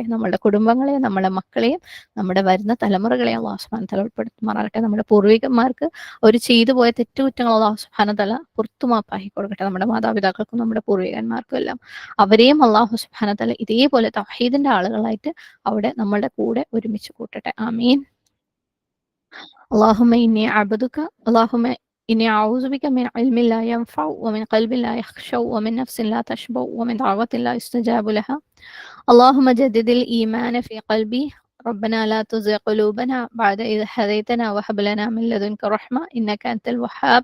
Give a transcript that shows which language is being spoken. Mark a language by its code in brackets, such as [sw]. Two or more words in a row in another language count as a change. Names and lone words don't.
[ml] നമ്മുടെ കുടുംബങ്ങളെയും നമ്മുടെ മക്കളെയും നമ്മുടെ വരുന്ന തലമുറകളെയും [ar] الله سبحانه و تعالى [ml] ഉൾപ്പെടുത്തുമാറാകട്ടെ. നമ്മുടെ പൂർവികന്മാർക്ക് അവർ ചെയ്തു പോയ തെറ്റുകുറ്റങ്ങൾ [ar] الله سبحانه و تعالى [ml] പുറത്തുമാപ്പാക്കി കൊടുക്കട്ടെ. നമ്മുടെ മാതാപിതാക്കൾക്കും നമ്മുടെ പൂർവികന്മാർക്കും എല്ലാം അവരെയും [ar] الله سبحانه و تعالى [ml] ഇതേപോലെ തൗഹീദിന്റെ ആളുകളായിട്ട് അവിടെ നമ്മളുടെ കൂടെ ഒരുമിച്ച് കൂട്ടട്ടെ. ആമീൻ. [ar] اللهم إني أعبدك. اللهم إني أعوذ بك من علم لا ينفع ومن قلب لا يخشع ومن نفس لا تشبع ومن دعوة لا يستجاب لها. اللهم جدد الإيمان في قلبي. ربنا لا تزغ قلوبنا بعد إذ هديتنا وهب لنا من لدنك رحمة إنك أنت الوهاب.